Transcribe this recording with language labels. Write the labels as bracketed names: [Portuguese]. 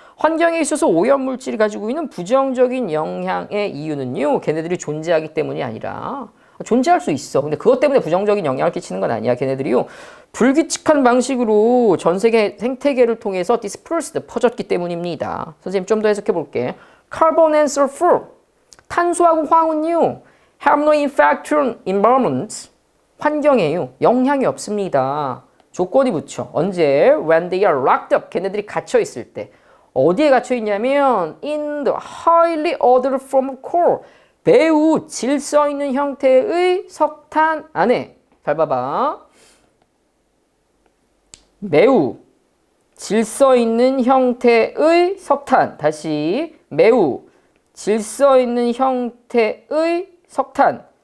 [Korean] 환경에 있어서 오염물질이 가지고 있는 부정적인 영향의 이유는요. 걔네들이 존재하기 때문이 아니라 존재할 수 있어. 근데 그것 때문에 부정적인 영향을 끼치는 건 아니야. 걔네들이요. 불규칙한 방식으로 전 세계 생태계를 통해서 dispersed, 퍼졌기 때문입니다. 선생님 좀 더 해석해 볼게. [English] Carbon and sulfur. [Korean] 탄소하고 황은요. [English] have no effect on environment. [Korean] 환경에요. 영향이 없습니다. 조건이 붙여. 언제? [English] When they are locked up. [Korean] 걔네들이 갇혀 있을 때. 어디에 갇혀 있냐면 [English] in the highly ordered form of coal. [Korean] 매우 질서 있는 형태의 석탄 안에. 잘 봐봐. 매우 질서 있는 형태의 석탄. 다시 매우 질서 있는 형태의 석탄.